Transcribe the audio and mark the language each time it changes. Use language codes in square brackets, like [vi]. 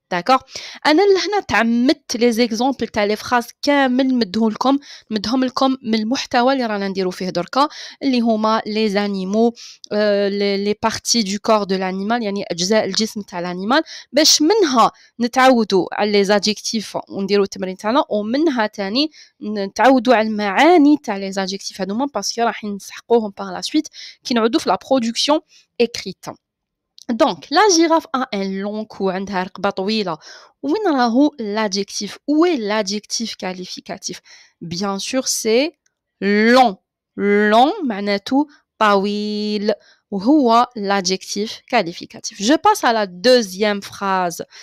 [ar] داكوغ انا لهنا تعمدت لي زيكزامبل تاع لي فراز كامل مدهم لكم من المحتوى اللي رانا نديرو فيه دركا اللي هما لي زانيمو لي بارتي دو كور دو لانيمال يعني اجزاء الجسم تاع الانيمال باش منها نتعودوا على لي زادجيكتيف ونديرو التمرين تاعنا ومنها تاني نتعودوا على المعاني تاع لي زادجيكتيف هذوما باسكو راح نسحقوهم باغ لا سويت كي نعودوا في لا برودكسيون écrite. [fr] Donc, la girafe a un long cou, [ar] عندها رقبة طويلة. وين راهو l'adjectif? [fr] Où est l'adjectif qualificatif? Bien sûr, c'est long. [ar] Long معناته طويل. وهو [fr] l'adjectif qualificatif. Je passe à la deuxième phrase.